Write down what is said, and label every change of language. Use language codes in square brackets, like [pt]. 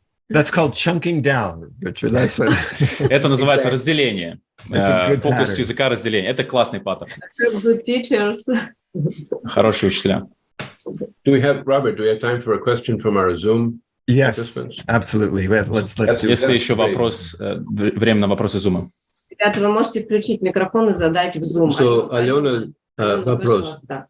[en] That's called chunking down, Richard. That's what... [ru] Это называется разделение. Фокус языка разделение. Это классный паттерн. [en] Good teachers. [ru] Хорошие учителя. [en] Robert, do we have time for a question from our Zoom? Yes, absolutely. Let's do it. [ru] Если еще вопрос, время на вопросы Zoom. Ребята, вы можете включить микрофон и задать в Zoom. So, Алена, вопрос.